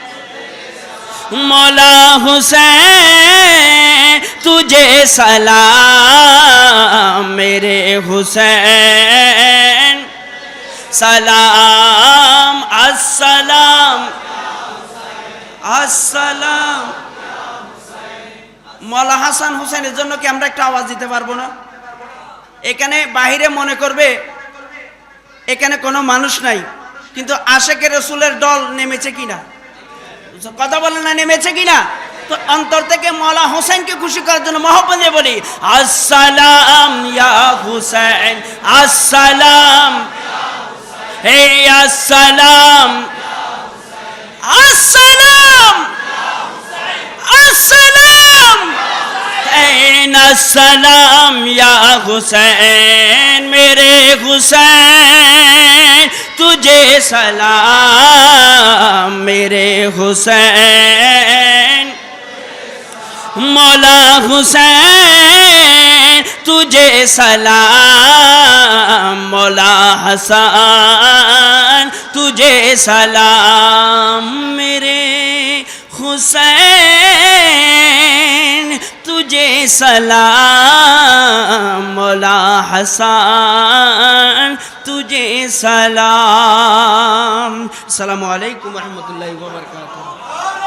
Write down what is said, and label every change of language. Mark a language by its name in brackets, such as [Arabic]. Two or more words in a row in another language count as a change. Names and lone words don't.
[Urdu] مولا حسین تجھے سلام میرے حسین سلام السلام السلام مولا [Bangla] হাসান হুসেনের জন্য কি আমরা একটা আওয়াজ দিতে পারবো না এখানে বাহিরে মনে করবে এখানে কোনো মানুষ নাই কিন্তু আশিকে রাসূলের দল নেমেছে কিনা কথা বলেন না নেমেছে কিনা তো অন্তর থেকে মৌলা হোসেনকে খুশি করার জন্য মহব্বত দিয়ে বলি [Arabic] السلام يا حسين السلام [Bangla] হে [Arabic] السلام السلام [Urdu] আসসালাম السلام یا حسین میرے حسین تجھے سلام میرے حسین مولا حسین تجھے سلام مولا حسن تجھے سلام میرے حسین تجھے سلام مولا حسن تجھے سلام मौला हसन तुझे सलाम [Arabic] السلام عليكم ورحمة الله وبركاته.